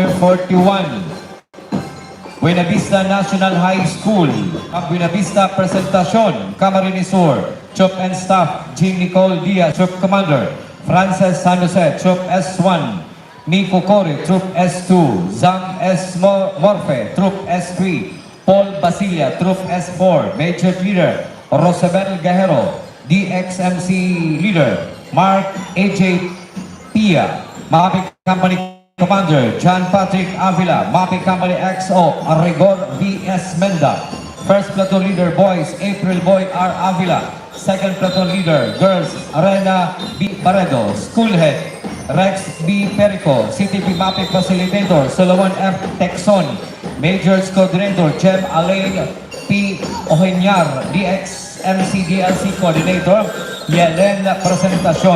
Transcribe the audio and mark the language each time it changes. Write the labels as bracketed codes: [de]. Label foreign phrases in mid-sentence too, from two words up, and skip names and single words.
[en] Entry number 41. Buena Vista National High School. Ang Buena Vista Presentacion, Camarines Sur. Troop and Staff, Jean Nicole Diaz, Troop Commander. Frances San Jose, Troop S1. Nico Corey, Troop S2. Zam S. Morfe, Troop S3. Paul Basilia, Troop S4. Major Leader, Rosabel Gajero. DXMC Leader, Mark AJ Pia. Mapi Company Commander, John Patrick Avila. Mapi Company XO, Rigor V.S. Menda. First Platoon Leader, Boys, April Boy R. Avila. Second Platoon Leader, Girls, Arena B. Baredo. School Head, Rex B. Perico. CTP Mapping Facilitator, Solomon F. Texon. Majors Coordinator, Jem Alain P. Ohenyar. DXMC DLC Coordinator, Yelen Presentacion.